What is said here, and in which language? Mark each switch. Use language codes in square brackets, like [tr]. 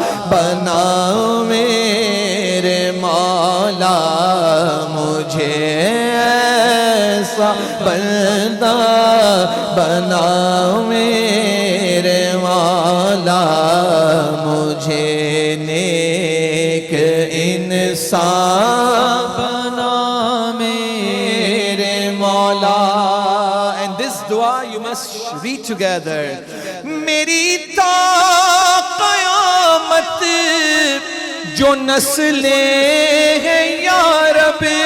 [ur] بنا میرے مولا مجھے ایسا بندہ بنا میرے مولا مجھے نیک انسان بنا میرے مولا. [en] And this dua you must read together. [ur] میری تا قیامت جو نسلیں ہیں یا رب